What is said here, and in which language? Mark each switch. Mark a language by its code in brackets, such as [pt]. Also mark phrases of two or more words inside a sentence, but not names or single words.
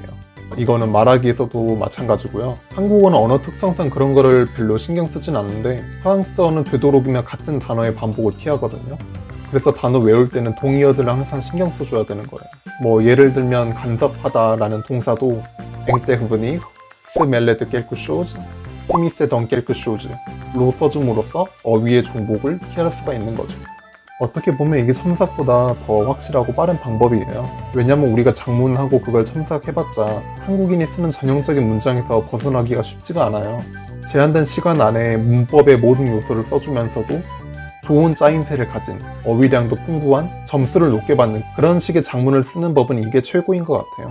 [ko] 이거는 말하기에서도 마찬가지고요. 한국어는 언어 특성상 그런 거를 별로 신경 쓰진 않는데 프랑스어는 되도록이면 같은 단어의 반복을 피하거든요. 그래서 단어 외울 때는 동의어들을 항상 신경 써줘야 되는 거예요. 예를 들면 간섭하다라는 동사도 앵떼그분이 [fr] se mêler de quelque chose, s'immiscer dans quelque chose [ko] 로 써줌으로써 어휘의 중복을 피할 수가 있는 거죠. 어떻게 보면 이게 첨삭보다 더 확실하고 빠른 방법이에요. 왜냐면 우리가 작문하고 그걸 첨삭해봤자 한국인이 쓰는 전형적인 문장에서 벗어나기가 쉽지가 않아요. 제한된 시간 안에 문법의 모든 요소를 써주면서도 좋은 짜임새를 가진 어휘량도 풍부한 점수를 높게 받는 그런 식의 작문을 쓰는 법은 이게 최고인 것 같아요.